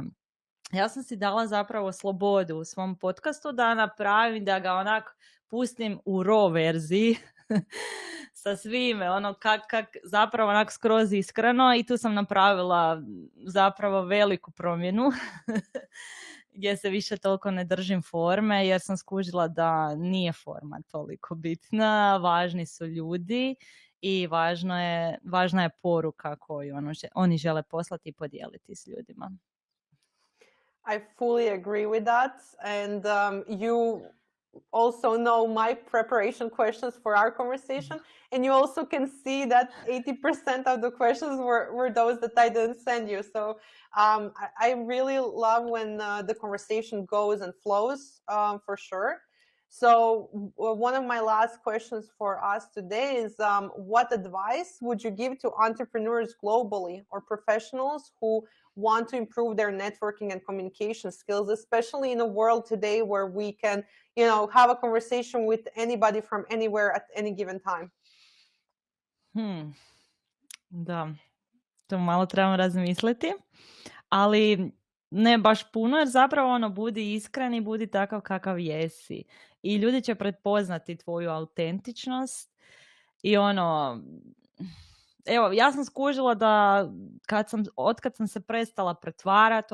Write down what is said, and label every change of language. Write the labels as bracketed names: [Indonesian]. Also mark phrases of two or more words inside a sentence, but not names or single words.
[Croatian] Ja sam si dala zapravo slobodu u svom podcastu da napravim, da ga onak pustim u raw verziji sa svime, kak zapravo onak skroz iskreno, i tu sam napravila zapravo veliku promjenu gdje se više toliko ne držim forme, jer sam skužila da nije forma toliko bitna, važni su ljudi i važna je poruka koju oni žele poslati i podijeliti s ljudima. [English] I fully agree with that. And you also know my preparation questions for our conversation. And you also can see that 80% of the questions were those that I didn't send you. So I really love when the conversation goes and flows, for sure. So one of my last questions for us today is, what advice would you give to entrepreneurs globally or professionals who want to improve their networking and communication skills, especially in a world today where we can, have a conversation with anybody from anywhere at any given time? [Croatian] Da, to malo trebamo razmisliti, ali ne baš puno, jer zapravo budi iskren i budi takav kakav jesi. I ljudi će prepoznati tvoju autentičnost i evo, ja sam skužila da otkad sam se prestala pretvarati,